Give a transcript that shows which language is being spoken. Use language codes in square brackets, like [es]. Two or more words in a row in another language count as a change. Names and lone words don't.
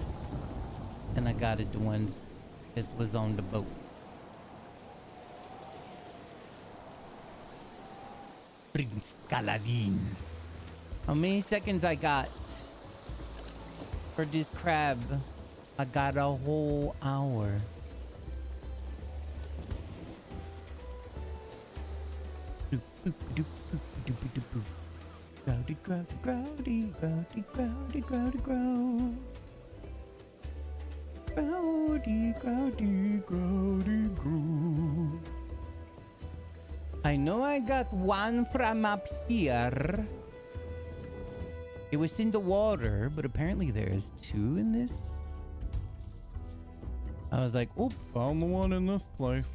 [en] And I got it the ones this was on the boats. Prince Caladin. How many seconds I got for this crab? I got a whole hour. Growdy, growdy, growdy, growdy, growdy, growdy, grow. Growdy, growdy, growdy, grow. I know I got one from up here. It was in the water, but apparently there's two in this. I was like, oop, found the one in this place.